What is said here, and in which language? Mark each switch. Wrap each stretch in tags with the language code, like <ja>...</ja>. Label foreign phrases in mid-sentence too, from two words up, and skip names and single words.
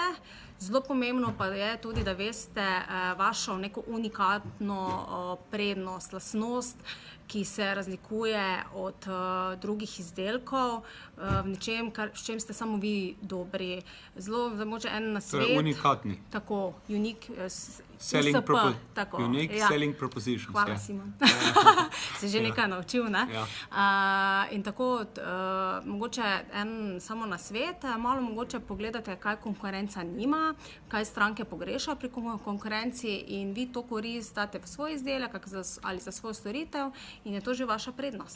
<sl>Zelo pomembno pa je tudi, da veste vašo neko unikatno prednost, lastnost, ki se razlikuje od drugih izdelkov, v nečem, s čem ste samo vi dobri. Zelo mogoče en nasvet. Torej unikatni. Tako,</sl> <en>unique selling propositions.</en> <sl>Hvala, Simon. Se že nekaj naučil, ne? In tako, mogoče en samo nasvet, malo mogoče pogledate, kaj konkurenca nima, kaj stranke pogrešajo pri konkurenci in vi to koristate v svoj izdelek ali za svojo storitev in je to že vaša prednost.</sl>